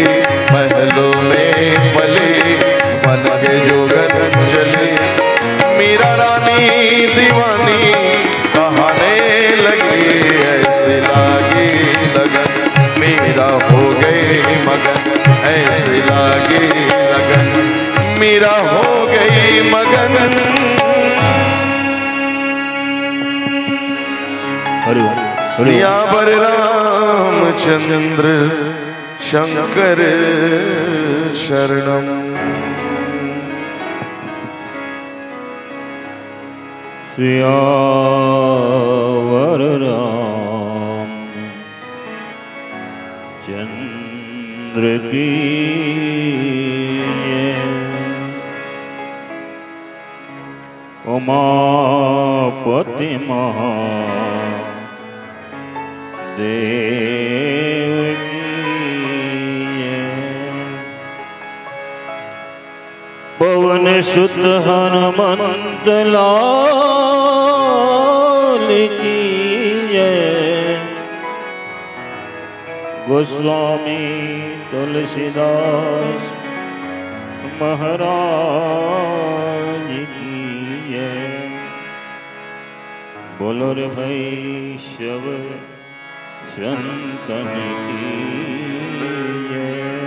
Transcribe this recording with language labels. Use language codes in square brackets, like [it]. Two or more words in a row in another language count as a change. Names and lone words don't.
[hi] महलों में पली बन के जोगन चली, मीरा रानी दीवानी कहाने ऐसे लागे लगन मेरा हो गए मगन, ऐसे लागे लगन मेरा हो गई मगन। सियावर रामचंद्र शंकर शरणम। सियावर रामचंद्र की उमापति महादेव की पवन सुत हनुमंत लाल की जय। गोस्वामी तुलसीदास महाराज की जय। बोलो रे भाई शव शंकर की जय।